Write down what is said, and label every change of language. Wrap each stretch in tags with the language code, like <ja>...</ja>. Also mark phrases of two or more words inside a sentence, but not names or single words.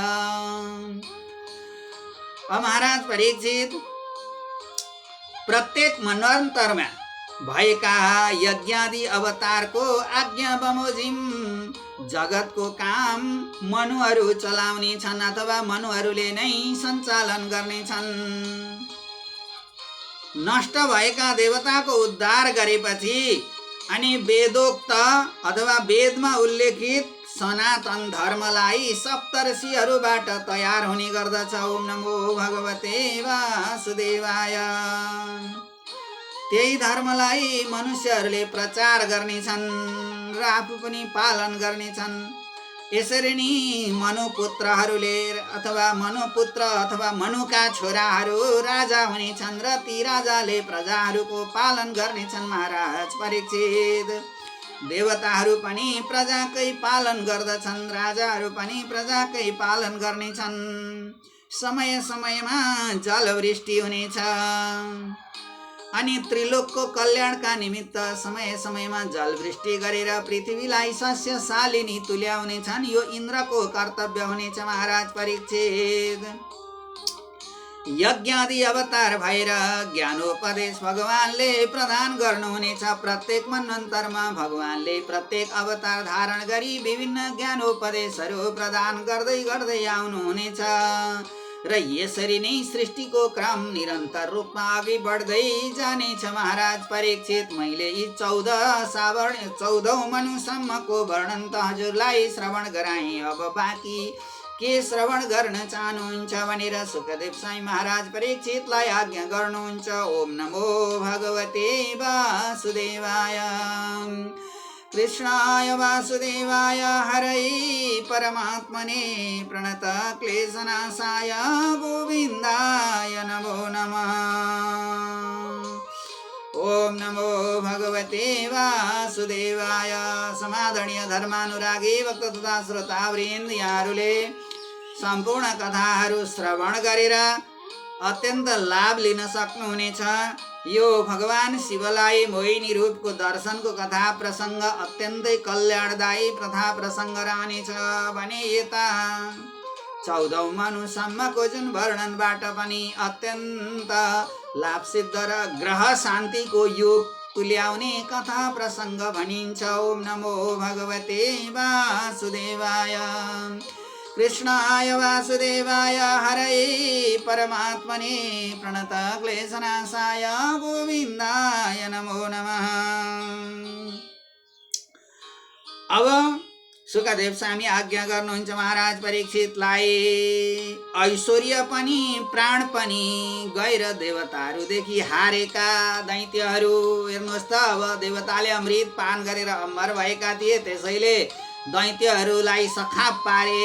<ne>महाराज परीक्षित, प्रत्येक मन्वन्तरमा भएका यज्ञादि अवतारको आज्ञा बमोजिम जगतको काम मनुहरू चलाउने छन् अथवा मनुहरूले नै सञ्चालन गर्नेछन्। नष्ट भएका देवताको उद्धार गरेपछि अनि वेदोक्त अथवा वेदमा उल्लेखित सनातन धर्मलाई सप्तर्षिहरूबाट तयार हुने गर्दछ।</ne> <sa>ओम नमो भगवते वासुदेवाय।</sa> <ne>त्यही धर्मलाई मनुष्यहरूले प्रचार गर्नेछन् र आफू पनि पालन गर्नेछन्। यसरी नै मनुपुत्रहरूले अथवा मनुपुत्र अथवा मनुका छोराहरू राजा हुनेछन् र ती राजाले प्रजाहरूको पालन गर्नेछन्। महाराज परीक्षित, देवताहरू पनि प्रजाकै पालन गर्दछन्। राजाहरू पनि प्रजाकै पालन गर्नेछन्। समय समयमा जलवृष्टि हुनेछ। अनि त्रिलोकको कल्याणका निमित्त समय समयमा जलवृष्टि गरेर पृथ्वीलाई सस्य शालिनी तुल्याउनेछन्। यो इन्द्रको कर्तव्य हुनेछ। महाराज परीक्षित, यज्ञादि अवतार भएर ज्ञानोपदेश भगवानले प्रदान गर्नुहुनेछ। प्रत्येक मन्वन्तरमा भगवानले प्रत्येक अवतार धारण गरी विभिन्न ज्ञानोपदेशहरू प्रदान गर्दै गर्दै आउनुहुनेछ। र यसरी नै सृष्टिको क्रम निरन्तर रूपमा अघि बढ्दै जानेछ महाराज परीक्षित। मैले यी 14 मनुसम्मको वर्णन त हजुरलाई श्रवण गराएँ, अब बाँकी के श्रवण गर्न चाहनुहुन्छ भनेर सुखदेव साई महाराज परीक्षितलाई आज्ञा गर्नुहुन्छ।</ne> <sa>ओम नमो भगवते वासुदेवाय। कृष्णाय वासुदेवाय हरै परमात्मने प्रणत क्लेशनाशाय गोविन्दाय नमो नमः। ओम नमो भगवते वासुदेवाय।</sa> <ne>समादरणीय धर्मानुरागी भक्त तथा श्रोतावृन्द, यहाँहरूले सम्पूर्ण कथाहरू श्रवण गरेर अत्यन्त लाभ लिन सक्नुहुनेछ। यो भगवान शिवलाई मोहिनी रूपको दर्शनको कथा प्रसङ्ग अत्यन्तै कल्याणदायी प्रथा प्रसङ्ग रहनेछ भने यता 14 मनुसम्मको जुन वर्णनबाट पनि अत्यन्त लाभसिद्ध र ग्रह शान्तिको योग तुल्याउने कथा प्रसङ्ग भनिन्छ।</ne> <sa>ओम नमो भगवते वासुदेवाय। कृष्णाय वासुदेवाय हरै परमात्मने प्रणत क्लेशनाशाय गोविन्दाय नमो नमः।</sa> <ne>अब सुखदेव स्वामी आज्ञा गर्नुहुन्छ महाराज परीक्षितलाई। ऐश्वर्य पनि प्राण पनि गैर देवताहरूदेखि हारेका दैत्यहरू, हेर्नुहोस् त, अब देवताले अमृत पान गरेर अमर भएका थिए, त्यसैले दैत्यहरूलाई सखाप पारे।</ne>